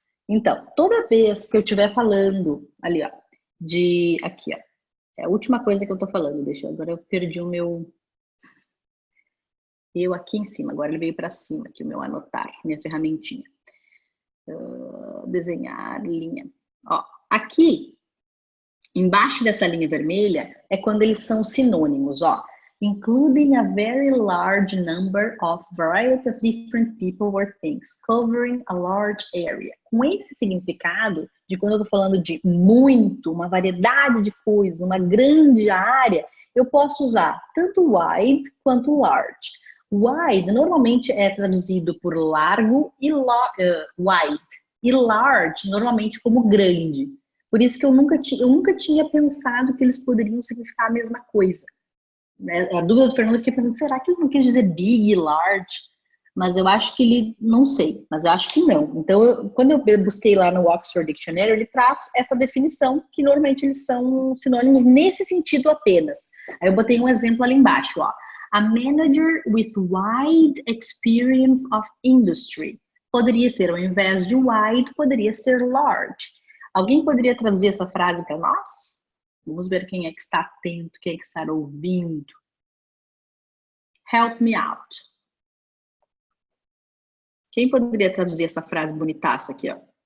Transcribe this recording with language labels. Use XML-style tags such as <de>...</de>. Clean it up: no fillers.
<pt>Então, toda vez que eu estiver falando ali, ó, aqui, ó, é a última coisa que eu tô falando, agora eu perdi o meu, eu aqui em cima, agora ele veio para cima, aqui o meu anotar, minha ferramentinha. Desenhar linha. Ó, aqui, embaixo dessa linha vermelha, é quando eles são sinônimos, ó.</pt> <en>Including a very large number of variety of different people or things, covering a large area.</en> <pt>Com esse significado, de quando eu tô falando de muito, uma variedade de coisas, uma grande área, eu posso usar tanto wide quanto large. Wide normalmente é traduzido por largo e wide. E large, normalmente, como grande. Por isso que eu nunca tinha pensado que eles poderiam significar a mesma coisa. A dúvida do Fernando, eu fiquei pensando, será que ele não quis dizer big e large? Mas eu acho que ele, não sei, mas eu acho que não. Então, quando eu busquei lá no Oxford Dictionary, ele traz essa definição, que normalmente eles são sinônimos nesse sentido apenas. Aí eu botei um exemplo ali embaixo, ó.</pt> <en>A manager with wide experience of industry.</en> <pt>Poderia ser, ao invés de wide, poderia ser large. Alguém poderia traduzir essa frase para nós? Vamos ver quem é que está atento, quem é que está ouvindo.</pt> <en>Help me out.</en> <pt>Quem poderia traduzir essa frase bonitaça aqui, ó?</pt>